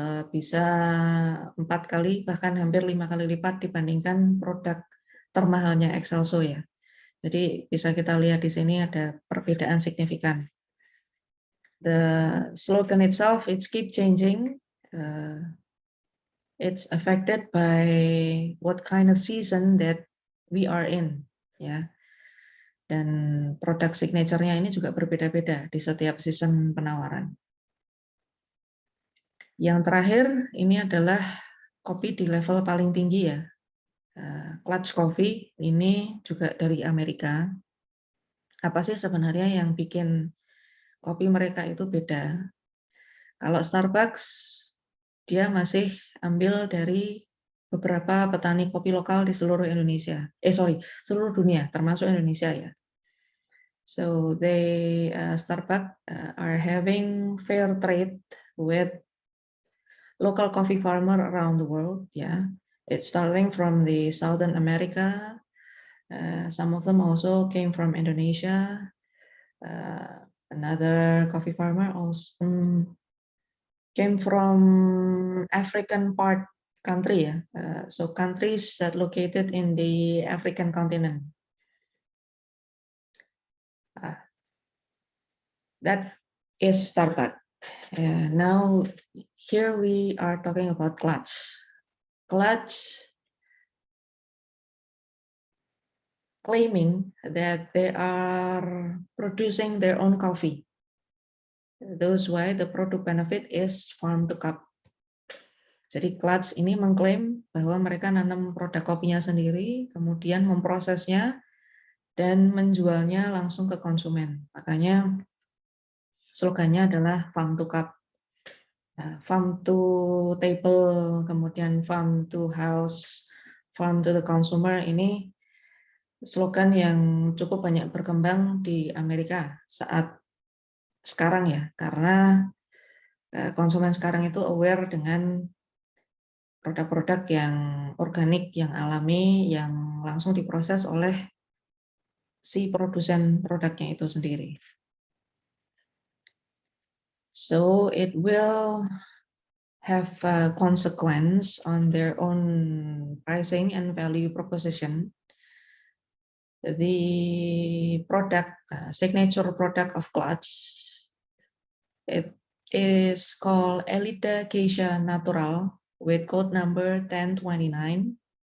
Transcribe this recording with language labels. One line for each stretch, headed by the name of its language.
Indonesian: Bisa 4 kali bahkan hampir 5 kali lipat dibandingkan produk termahalnya Excelso ya. Jadi bisa kita lihat di sini ada perbedaan signifikan.
English: The slogan itself, it's keep changing. It's affected by what kind of season that we are in, ya.
Indonesian: Dan produk signature-nya ini juga berbeda-beda di setiap season penawaran. Yang terakhir ini adalah kopi di level paling tinggi ya. Clutch Coffee ini juga dari Amerika. Apa sih sebenarnya yang bikin kopi mereka itu beda? Kalau Starbucks, dia masih ambil dari beberapa petani kopi lokal di seluruh Indonesia. Seluruh dunia, termasuk Indonesia ya.
English: So they Starbucks are having fair trade with local coffee farmer around the world. Yeah, it's starting from the Southern America. Some of them also came from Indonesia. Another coffee farmer also came from African part country. Yeah, so countries that located in the African continent. That is Starbucks. Now here we are talking about Clutch. Clutch claiming that they are producing their own coffee. That's why the product benefit is farm to cup.
Indonesian: Jadi Clutch ini mengklaim bahwa mereka nanam produk kopinya sendiri, kemudian memprosesnya dan menjualnya langsung ke konsumen. Makanya slogannya adalah farm to cup, farm to table, kemudian farm to house, farm to the consumer. Ini slogan yang cukup banyak berkembang di Amerika saat sekarang ya, karena konsumen sekarang itu aware dengan produk-produk yang organik, yang alami, yang langsung diproses oleh si produsen produknya itu sendiri.
English: So it will have a consequence on their own pricing and value proposition. The product, signature product of Clutch, it is called Elida Geisha Natural with code number 1029.